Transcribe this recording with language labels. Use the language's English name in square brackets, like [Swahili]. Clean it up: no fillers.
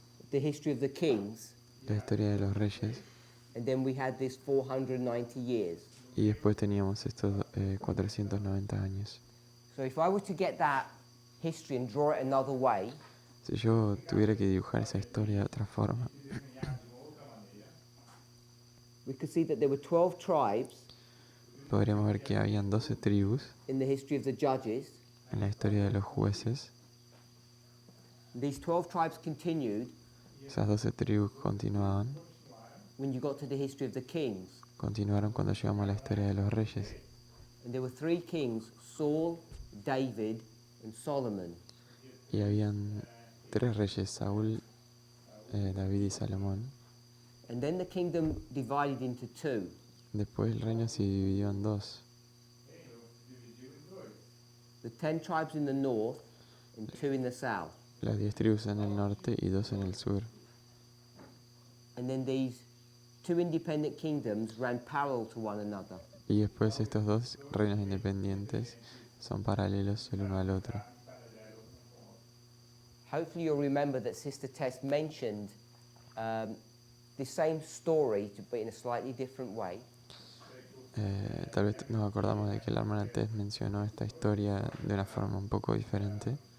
[English] the history of the kings, [Spanish] la historia de los reyes, [English] and then we had this 490 years. [Spanish] y después teníamos estos 490 años. [English] So if I were to get that history and draw it another way, [Spanish] Si yo tuviera que dibujar esa historia de otra forma, [English] we could see that there were 12 tribes [Spanish] podríamos ver que habían 12 tribus [English] in the history of the judges. [Spanish] en la historia de los jueces. [English] These 12 tribes continued [Spanish] Esas 12 tribus continuaban [English] when you got to the history of the kings. [Spanish] continuaron cuando llegamos a la historia de los reyes. [English] And there were 3 kings, Saul, David, and Solomon. [Spanish] Y habían 3 reyes, Saúl, David y Salomón. [English] And then the kingdom divided into 2. [Spanish] Después el reino se dividió en 2. [English] The 10 tribes in the north and 2 in the south. [Spanish] Las 10 tribus en el norte y 2 en el sur. [English] And then these 2 independent kingdoms ran parallel to one another. [Spanish] Y después estos 2 reinos independientes son paralelos el uno al otro. [English] Hopefully you'll remember that Sister Tess mentioned the same story, but in a slightly different way. [Spanish] Tal vez nos acordamos de que la hermana Tess mencionó esta historia de una forma un poco diferente.